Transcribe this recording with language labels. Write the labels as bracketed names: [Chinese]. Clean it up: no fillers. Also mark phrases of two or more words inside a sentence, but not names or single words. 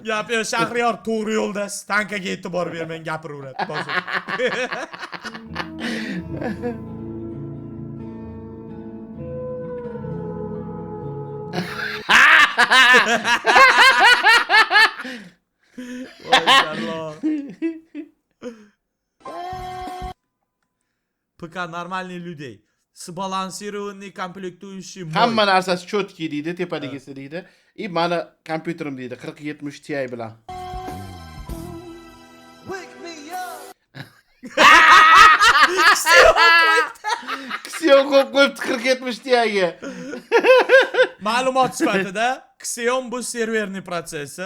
[Uzbek] Yap, Shahriyor to'g'ri yo'ldasiz. Tankaga e'tibor bermang, gapiraveradi. Boshqa. Maşallah. [Russian] ПК нормальный людей. Сбалансированный комплектующий мой. [Uzbek] Hamma narsasi cho'tki deydi, tepadagisi deydi. Mana kompyuterim deydi 4070 Ti bilan. Xiaomi qo'yib qo'yibdi 4070 Ti'ga. Ma'lumot sifatida Xeon bu serverni protsessor.